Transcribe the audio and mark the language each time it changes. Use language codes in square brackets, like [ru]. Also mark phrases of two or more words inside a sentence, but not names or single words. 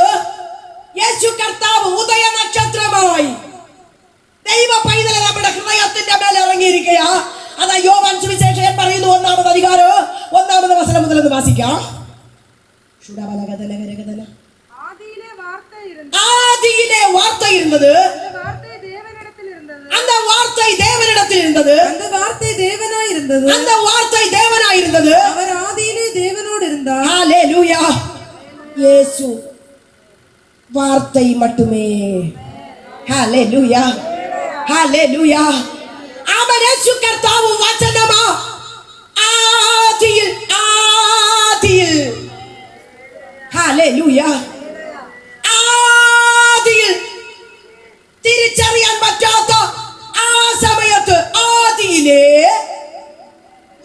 [ml] യേശു കർത്താവ് ഉദയ നക്ഷത്രമായി ദൈവ പൈതലെ നമ്മുടെ ഹൃദയത്തിന്റെ മേലെ ഇറങ്ങിയിരിക്കുക. അതാ യോവാൻ സുവിശേഷകൻ പറയുന്നു, 1-ാമത് അധികാരം 1-ാമത് വചനം മുതൽ ഒന്ന് വാസിക്കാം. ആദിയിലെ വാർത്ത ഇരുന്നത്, [ta] அந்த வார்த்தை தேவனிடத்தில் இருந்தது, அந்த வார்த்தை தேவனாயிருந்தது, அந்த வார்த்தை தேவனாயிருந்தது, அவர் ஆதியிலே தேவனோடு இருந்தார். ஹல்லேலூயா. இயேசு வார்த்தை மட்டுமே. ஹல்லேலூயா, ஹல்லேலூயா. [ml] அவன் യേശു കർത്താവ് വചനമാ. ആദിയിൽ, ആദിയിൽ, ഹല്ലേലൂയ, ആദിയിൽ തിരിച്ചറിയാൻ പറ്റാത്ത ആ സമയത്ത് ആദിയിലെ